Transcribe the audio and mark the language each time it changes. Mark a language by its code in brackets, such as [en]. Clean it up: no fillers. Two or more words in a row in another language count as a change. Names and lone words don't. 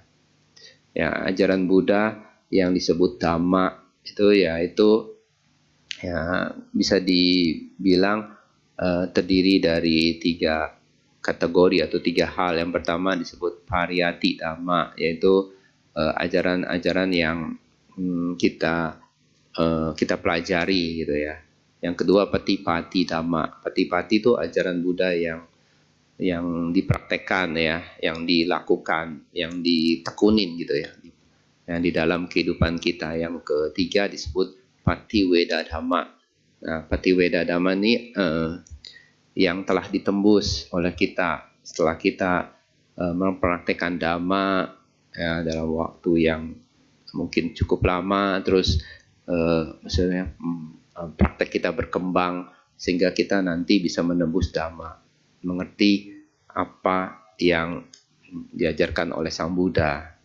[id] Ya, ajaran Buddha yang disebut Dhamma itu yaitu, ya, bisa dibilang terdiri dari 3 kategori atau 3 hal. Yang pertama disebut [pi] pariyati dhamma, [id] yaitu ajaran-ajaran yang kita pelajari gitu ya. Yang kedua [pi] patipati dhamma. [id] Patipati itu ajaran Buddha yang dipraktekkan ya, yang dilakukan, yang ditekunin gitu ya, yang di dalam kehidupan kita. Yang ketiga disebut [pi] patiweda dhamma. [id] Nah, [pi] patiweda dhamma [id] ini yang telah ditembus oleh kita setelah kita mempraktekkan dhamma ya, dalam waktu yang mungkin cukup lama, terus maksudnya praktek kita berkembang sehingga kita nanti bisa menembus dhamma, mengerti apa yang diajarkan oleh Sang Buddha.